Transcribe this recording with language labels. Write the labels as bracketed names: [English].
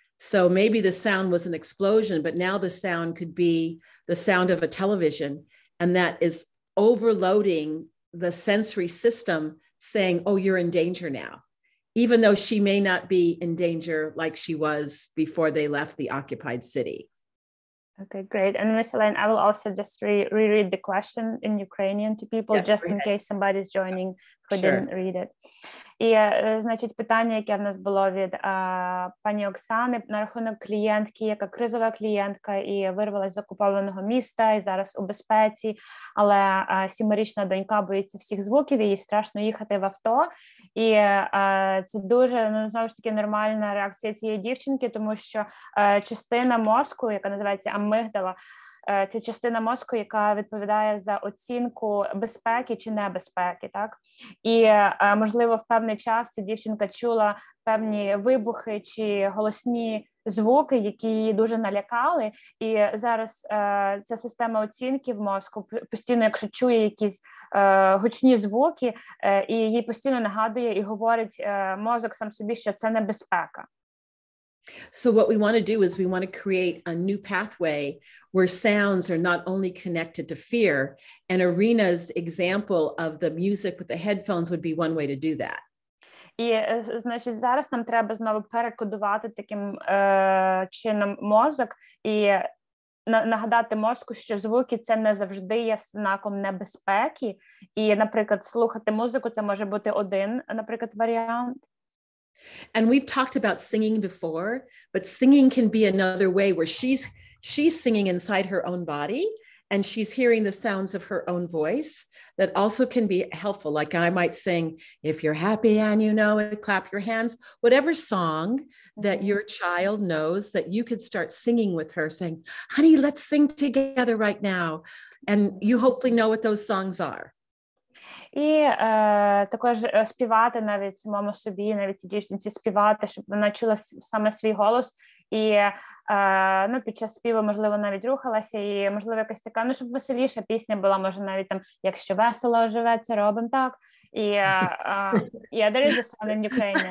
[English] So maybe the sound was an explosion, but now the sound could be the sound of a television, and that is overloading the sensory system, saying, oh, you're in danger now, even though she may not be in danger like she was before they left the occupied city. Okay, great. And Miss Elaine, I will also just reread the question in Ukrainian to people, just in case somebody's joining who didn't read it. [Ukrainian] І, значить, питання, яке в нас було від пані Оксани на рахунок клієнтки, яка кризова клієнтка і вирвалась з окупованого міста і зараз у безпеці, але 7-річна донька боїться всіх звуків, і їй страшно їхати в авто. І це дуже, знову ж таки, нормальна реакція цієї дівчинки, тому що частина мозку, яка називається амигдала, це частина мозку, яка відповідає за оцінку безпеки чи небезпеки, так? І, можливо, в певний час ця дівчинка чула певні вибухи чи голосні звуки, які її дуже налякали, і зараз ця система оцінки в мозку постійно, якщо чує якісь гучні звуки, і їй постійно нагадує і говорить мозок сам собі, що це небезпека. [English] So what we want to do is we want to create a new pathway where sounds are not only connected to fear, and Arena's example of the music with the headphones would be one way to do that. [Ukrainian] І, значить, зараз нам треба знову перекодувати таким чином мозок і нагадати мозку, що звуки – це не завжди є знаком небезпеки. І, наприклад, слухати музику – це може бути один, наприклад, варіант. [English] And we've talked about singing before, but singing can be another way where she's singing inside her own body, and she's hearing the sounds of her own voice that also can be helpful. Like I might sing, if you're happy and you know it, clap your hands, whatever song that your child knows that you could start singing with her, saying, honey, let's sing together right now. And you hopefully know what those songs are. [Ukrainian] І також співати навіть самому собі, навіть цій дівчинці співати, щоб вона чула саме свій голос. І ну, під час співу, можливо, навіть рухалася, і, можливо, якась така, ну, щоб веселіша пісня була, може, навіть там, якщо весело живеться, робимо так. [English] І, yeah, there is a song in Ukrainian.